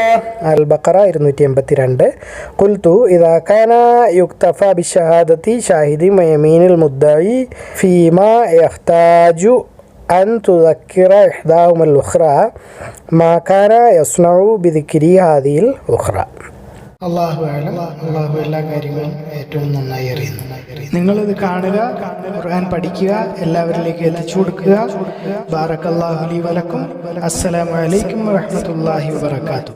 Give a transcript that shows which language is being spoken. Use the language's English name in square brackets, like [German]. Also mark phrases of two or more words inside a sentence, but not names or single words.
[Arabic] البقرة 282. قلت إذا كان يكتفى بالشهادة شاهد ويمين المدعي فيما يحتاج أن تذكر إحداهما الأخرى ما كان يصنع بذكر هذه الأخرى. [Malayalam] അള്ളാഹു എല്ലാ കാര്യങ്ങളും ഏറ്റവും നന്നായി അറിയുന്നു. നിങ്ങളിത് കാണുക, ഖുർആൻ പഠിക്കുക, എല്ലാവരിലേക്ക് എത്തിച്ചു കൊടുക്കുക. [Arabic] بارك الله لي ولكم. السلام عليكم ورحمة الله وبركاته.